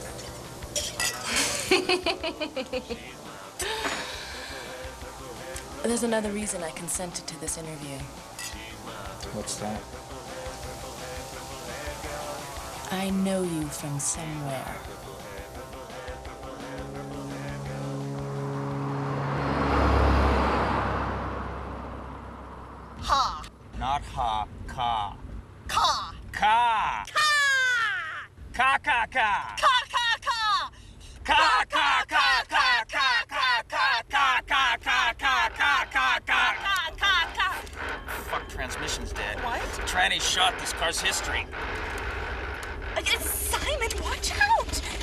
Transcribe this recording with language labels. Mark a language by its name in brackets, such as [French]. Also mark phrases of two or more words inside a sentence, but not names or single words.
[English] There's another reason I consented to this interview. What's that? I know you from somewhere. Ha! Not ha, ka. Ka! Ka! Ka! Ka, ka, ka! Ka, ka, ka! Ka, ka, ka, ka, ka, ka, ka, ka, ka, ka, ka, ka, ka, ka. Fuck, transmission's dead. What? Tranny shot this car's history. Simon, watch out!